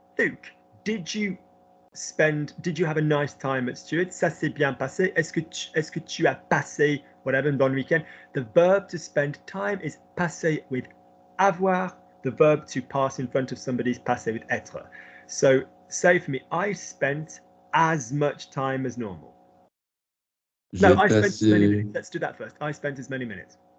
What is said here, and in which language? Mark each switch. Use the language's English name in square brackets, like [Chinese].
[English] Luke, did you have a nice time at Stuart's? [French] Ça s'est bien passé. Est-ce que tu as passé, [English] whatever, [French] une bonne weekend? [English] The verb to spend time is passer with avoir. The verb to pass in front of somebody is passer with être. So say for me, I spent as much time as normal. No, I spent as many minutes. Let's do that first. I spent as many minutes.